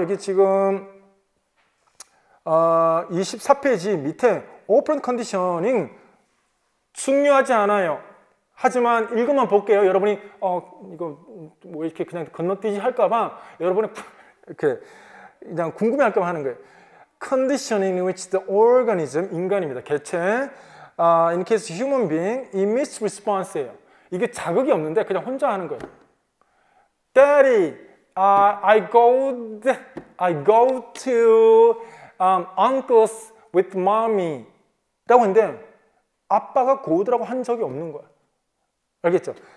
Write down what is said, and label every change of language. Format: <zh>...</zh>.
<ko>여기 지금 24페이지 밑에 operant conditioning 중요하지 않아요. 하지만 읽으면 볼게요. 여러분이 이거 뭐 이렇게 그냥 건너뛰기 할까봐 여러분이 이렇게 그냥 궁금해할까봐 하는 거예요.</ko> <en>Conditioning in which the organism,</en> <ko>인간입니다. 개체,</ko> <en>in case human being, emits response예요.</en> <ko>이게 자극이 없는데 그냥 혼자 하는 거예요.</ko> <en>Daddy, I go to uncle's with mommy</en> <ko>라고 했는데 아빠가 고우드라고 한 적이 없는 거야. 알겠죠?</ko>